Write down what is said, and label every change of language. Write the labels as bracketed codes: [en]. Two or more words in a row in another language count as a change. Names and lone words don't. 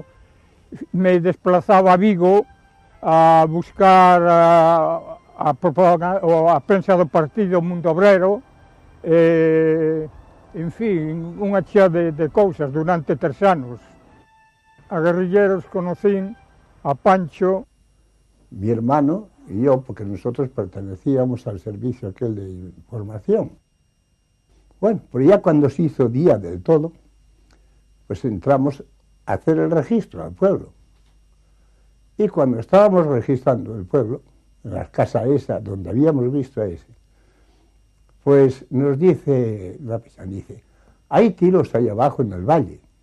[gl] Me desplazaba a Vigo a buscar a prensa do partido Mundo Obrero, en fin, unha chea de cousas durante 3 anos. A guerrilleros conocín a Pancho, [es] mi hermano y yo, porque nosotros pertenecíamos al servicio aquel de información. Bueno, pero ya cuando se hizo día del todo, pues entramos a hacer el registro al pueblo. Y cuando estábamos registrando el pueblo, en la casa esa donde habíamos visto a ese, pues nos dice la paisana, dice, hay tiros ahí abajo en el valle.